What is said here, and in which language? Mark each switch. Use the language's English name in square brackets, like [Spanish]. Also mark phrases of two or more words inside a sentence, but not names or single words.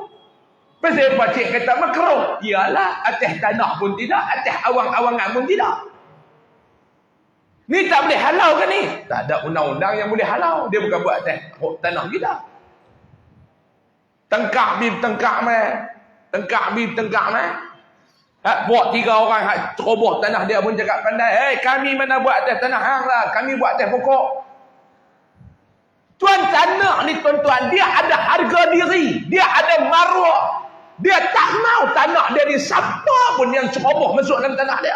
[Malay] Pasal apa cik kata makruh? Iyalah, atas tanah pun tidak, atas awang-awangan pun tidak. Ni tak boleh halau ke ni? Tak ada undang-undang yang boleh halau. Dia bukan buat atas tanah kita. Tengkak bib tengkak meh. Tengkak bib tengkak meh. Buat 3 orang ceroboh tanah dia pun cakap pandai. Kami mana buat atas tanah hang lah. Kami buat atas pokok. Tuan tanah ni tuan-tuan, dia ada harga diri. Dia ada maruah. Dia tak mau tanah dari siapa pun yang ceroboh masuk dalam tanah dia.